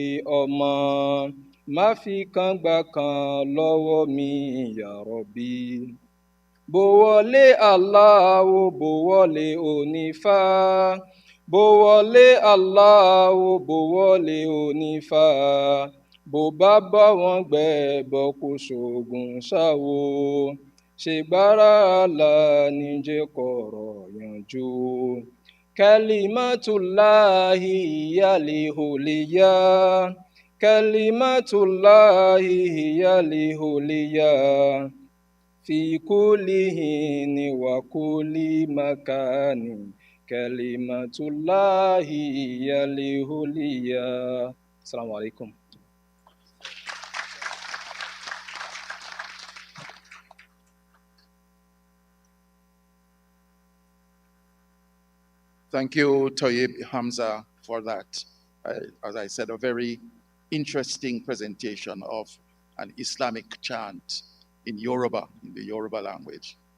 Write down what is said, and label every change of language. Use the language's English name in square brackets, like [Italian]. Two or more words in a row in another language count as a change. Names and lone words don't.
[Yoruba] ọmọ má fi kan gbà kan lọ́wọ́ mi [Arabic] يا رب [Yoruba] bó wọlé Allahu bó wọlé onífà bó wọlé Allahu bó wọlé onífà bó bá bá wọn gbẹbọ kó ṣoògùn ṣáwo ṣègbára àlà níjẹ kọ̀rọ̀ yanjú [Arabic] كلمة الله هي العليا كلمة الله هي العليا في كل حين وكل مكان كلمة الله هي العليا. السلام عليكم. [English] Thank you, Toyib Hamza, for that. As I said, a very interesting presentation of an Islamic chant in Yoruba, in the Yoruba language.